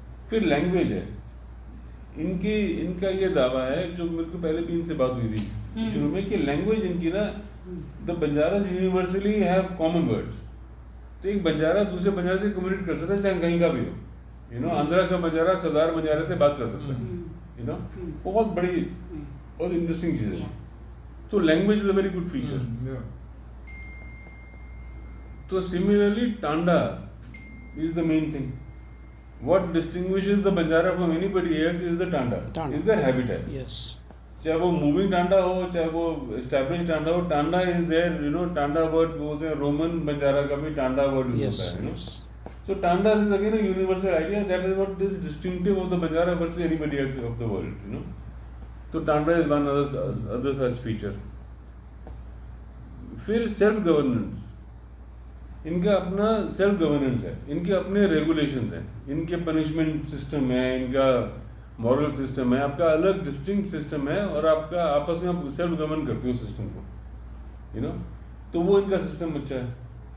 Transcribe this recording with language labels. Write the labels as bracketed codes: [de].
[hi] फिर लैंग्वेज है, इनका ये दावा है, जो मेरे को पहले भी इनसे बात हुई थी शुरू में, कि लैंग्वेज इनकी ना, [en] The Banjaras universally have common words. [hi] तो एक बंजारा दूसरे बंजारा से कम्युनिकेट कर सकता है, चाहे कहीं का भी हो। आंध्रा का बंजारा सरदार बंजारे से बात कर सकता है। बहुत बड़ी और इंटरेस्टिंग चीज है। [en] तो language is a very good feature. तो similarly tanda is the main thing. What distinguishes the Banjara from anybody else is the tanda. Is their habitat. Yes. [hi] चाहे वो मूविंग टांडा हो, चाहे वो एस्टैब्लिश टांडा हो, [en] tanda is there, [hi] Tanda word बोलते हैं, रोमन बंजारा का भी टांडा वर्ड यूज होता है। [en] So tanda is again a universal idea, that is what is distinctive of the Banjara versus anybody else of the world, So tanda is one other such feature. [hi] फिर self governance, इनका अपना self governance है, इनके अपने regulations हैं, इनके punishment system है, इनका मॉरल सिस्टम है, आपका अलग डिस्टिंक्ट सिस्टम है, और आपका आपस में आप सेल्फ गवर्न करते हो सिस्टम को, तो वो इनका सिस्टम अच्छा है।